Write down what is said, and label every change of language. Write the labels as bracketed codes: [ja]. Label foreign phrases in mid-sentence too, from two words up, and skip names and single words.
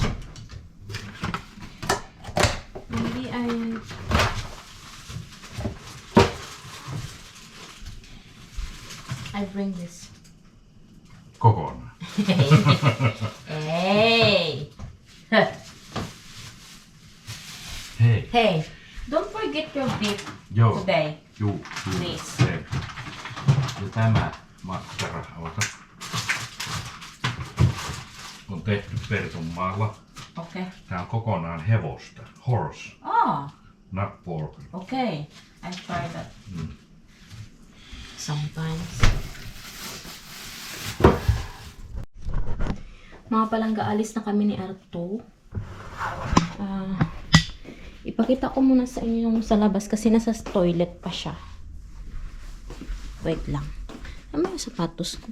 [en] Maybe I bring this. [fi] Kokonaan. [en] Hey! [fi] Hei. [en] Hey! Don't forget your beef [fi] Joo. [en] today. [fi] Juu. [en] Please. [fi] Hei. Ja tämä makkara, ota. On tehty Pertunmaalla. [en] Okay. [fi] Tää on kokonaan hevosta. [en] Horse. Oh, Not pork. okay. I try that. Sometimes. [tl] Mga palangga, alis na kami ni Arto. Ipakita ko muna sa inyo yung sa labas kasi nasa toilet pa siya. Wait lang. Ano yung sapatos ko?